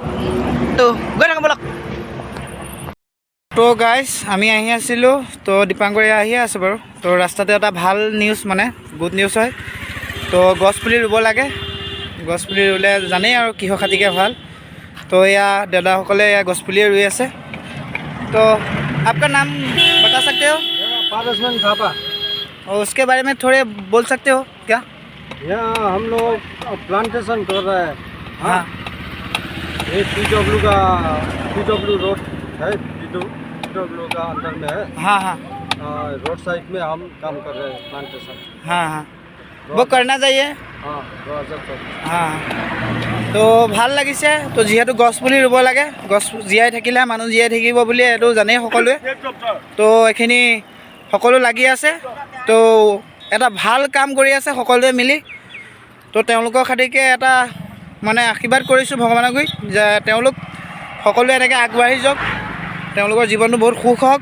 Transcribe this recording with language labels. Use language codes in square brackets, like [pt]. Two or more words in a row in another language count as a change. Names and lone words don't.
[as] তো গৈ থাকোঁ ব'লক। তো গাইছ আমি আহি আছিলোঁ। তো দীপাংকৰ আহিয়ে আছে বাৰু। তো ৰাস্তাতে এটা ভাল নিউজ মানে [en] good news [as] হয়। তো গছপুলি ৰুব লাগে। গছপুলি ৰুলে জানেই আৰু কিহৰ খাতিকে ভাল। তো এয়া দাদাসকলে এয়া গছপুলিয়ে ৰুই আছে। [hi] तो आपका नाम बता सकते हो? पारसमन थापा। और उसके बारे में थोड़े बोल सकते हो क्या? यहाँ हम लोग प्लांटेशन कर रहे हैं। हाँ ये पीडब्ल्यू रोड है, पीडब्ल्यू का अंदर में है। हाँ हाँ [en] road side [hi] में हम काम कर रहे हैं, प्लांटेशन। हाँ हाँ वो करना चाहिए। हाँ 2024। [as] हाँ তো ভাল লাগিছে। তো যিহেতু গছ পুলি ৰুব লাগে, গছ জীয়াই থাকিলে মানুহ জীয়াই থাকিব বুলি এইটো জানেই সকলোৱে। তো এইখিনি সকলো লাগি আছে, তো এটা ভাল কাম কৰি আছে সকলোৱে মিলি। তো তেওঁলোকৰ খাতিকে এটা মানে আশীৰ্বাদ কৰিছোঁ ভগৱানক গৈ যে তেওঁলোক সকলোৱে এনেকৈ আগবাঢ়ি যাওক, তেওঁলোকৰ জীৱনটো বহুত সুখ হওক।